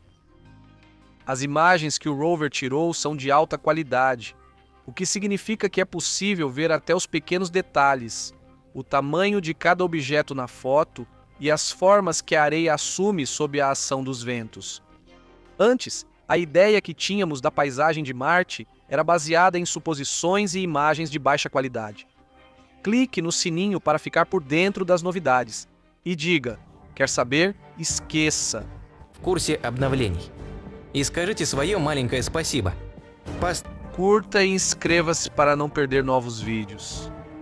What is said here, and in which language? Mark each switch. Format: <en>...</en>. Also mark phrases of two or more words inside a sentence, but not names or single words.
<pt>As imagens que o rover tirou são de alta qualidade, o que significa que é possível ver até os pequenos detalhes, o tamanho de cada objeto na foto e as formas que a areia assume sob a ação dos ventos. Antes, a ideia que tínhamos da paisagem de Marte era baseada em suposições e imagens de baixa qualidade. Clique no sininho para ficar por dentro das novidades e diga: quer saber? Esqueça!</pt> <ru>В курсе обновлений. И скажите свое маленькое спасибо.</ru> <pt>Curta e inscreva-se para não perder novos vídeos.</pt>